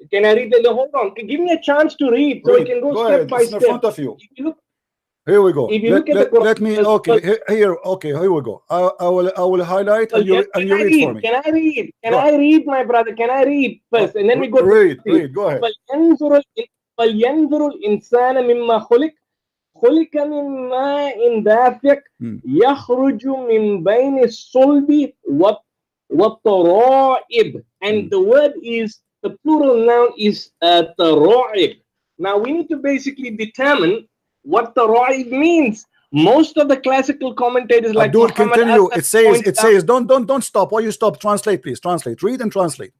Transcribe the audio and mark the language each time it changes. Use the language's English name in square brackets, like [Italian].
[English] Can I read? Hold on. Give me a chance to read so we can go step by step. In front of you. Here we go. If you look at let me. Okay. Here. Okay. Here we go. I will highlight and you read for me. Can I read? Can I read, my brother? Can I read first, and then we go. Read. Go ahead. [Arabic] فلينظر الإنسان مما خلق من ماء دافق يخرج من بين الصلب والترائب. [English] And the word is, the plural noun is ترائب. Now we need to basically determine what tara'ib means. Most of the classical commentators like Abdul, continue. It says don't stop. Why you stop? Translate, please. Translate. Read and translate.